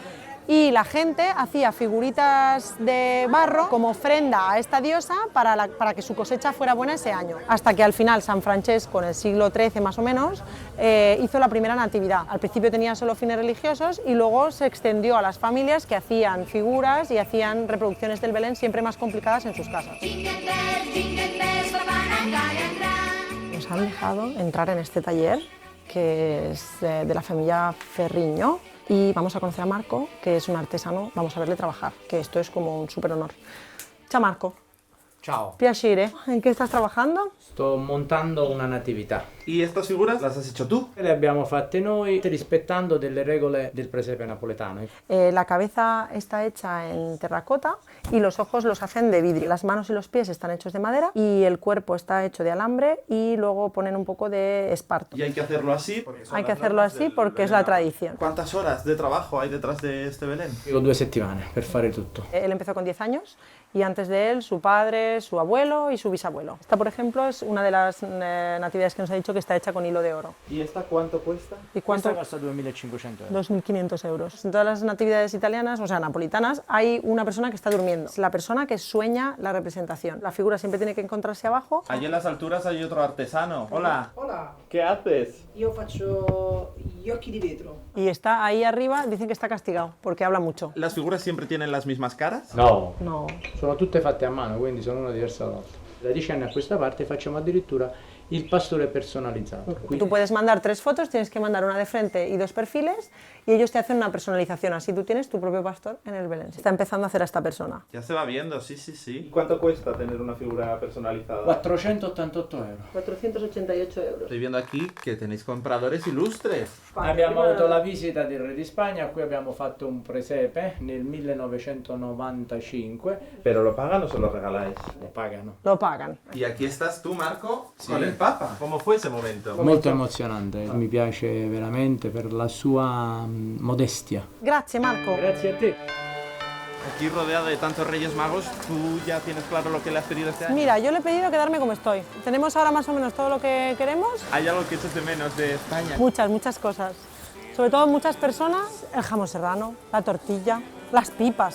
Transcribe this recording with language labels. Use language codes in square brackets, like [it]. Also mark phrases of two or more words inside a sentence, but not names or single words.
[es] Y la gente hacía figuritas de barro como ofrenda a esta diosa para que su cosecha fuera buena ese año. Hasta que al final San Francesco, en el siglo XIII más o menos, hizo la primera natividad. Al principio tenía solo fines religiosos y luego se extendió a las familias que hacían figuras y hacían reproducciones del Belén siempre más complicadas en sus casas. [en] Jingle bells, [it] Papà Natale andrà. [es] Nos han dejado entrar en este taller, que es de la familia Ferriño, y vamos a conocer a Marco, que es un artesano, vamos a verle trabajar, que esto es como un súper honor. [it] Ciao Marco. Ciao, Piacere. [es] ¿En qué estás trabajando? [it] sto montando una natività. [es] ¿Y estas figuras las has hecho tú? [it] Le abbiamo fatte noi rispettando delle regole del presepe napoletano. [es] La cabeza está hecha en terracota y los ojos los hacen de vidrio. Las manos y los pies están hechos de madera y el cuerpo está hecho de alambre y luego ponen un poco de esparto. Y hay que hacerlo así. Hay que hacerlo así porque es la tradición. ¿Cuántas horas de trabajo hay detrás de este Belén? [it] Dico 2 settimane per fare tutto. [es] Él empezó con 10 años y antes de él su padre, su abuelo y su bisabuelo. Esta, por ejemplo, es una de las natividades que nos ha dicho que está hecha con hilo de oro. ¿Y esta cuánto cuesta? ¿Y cuánto? [it] Questa costa 2.500 euro. [es] 2.500 euros. En todas las natividades italianas, o sea, napolitanas, hay una persona que está durmiendo. Es la persona que sueña la representación. La figura siempre tiene que encontrarse abajo. Allí en las alturas hay otro artesano. Hola. Hola, ¿Qué haces? [it] io faccio gli occhi di vetro. [es] Y está ahí arriba, dicen que está castigado porque habla mucho. ¿Las figuras siempre tienen las mismas caras? [it] No, No. sono tutte fatte a mano, quindi sono una diversa dall'altra. Da 10 anni a questa parte facciamo addirittura il pastore personalizzato. [es] Tú puedes mandar 3 fotos, tienes que mandar una de frente y 2 perfiles y ellos te hacen una personalización. Así tú tienes tu propio pastor en el Belén. Está empezando a hacer a esta persona. Ya se va viendo, sí, sí, ¿Y sí. cuánto cuesta tener una figura personalizada? [it] 488 euro. [es] 488 euros. Estoy viendo aquí que tenéis compradores ilustres. [it] Abbiamo avuto la visita del re di Spagna, qui abbiamo fatto un presepe nel 1995, [es] ¿Pero lo pagan o se lo regaláis? [it] lo pagano. [es] Lo pagan. Y aquí estás tú, Marco, con el Papa. ¿Cómo fue ese momento? [it] Molto emozionante, mi piace veramente per la sua modestia. Grazie Marco. Grazie a te. [es] Aquí rodeado de tantos Reyes Magos, ¿tú ya tienes claro lo que le has pedido este año? Mira, yo le he pedido quedarme como estoy. Tenemos ahora más o menos todo lo que queremos. ¿Hay algo que echas de menos de España? Muchas cosas. Sobre todo muchas personas, el jamón serrano, la tortilla, las pipas.